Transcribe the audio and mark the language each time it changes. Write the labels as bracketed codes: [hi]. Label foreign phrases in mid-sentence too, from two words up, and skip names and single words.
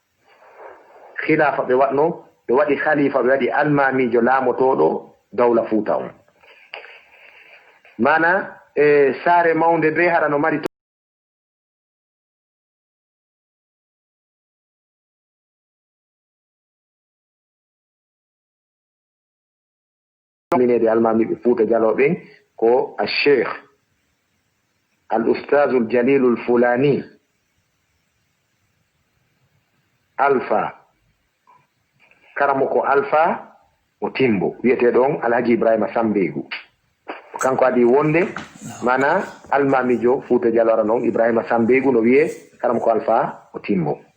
[ff] ɓe waɗno ɓe waɗi khalifa ɓe waɗi almamijo laamotoɗo dawla Fouta on mana sare maunde be hara no mari minede almami be Fuuta Jalloɓe ko [ar] الشيخ الأستاذ الجليل الفلاني [ff] Alpha karamo ko Alpha o Timbo wiyete ɗon Alhaji Ibrahima Sambegu kanko adi wonde mana almamijo Fuuta Jallo non Ibrahima Sambegu no wiye karamo ko Alpha o Timbo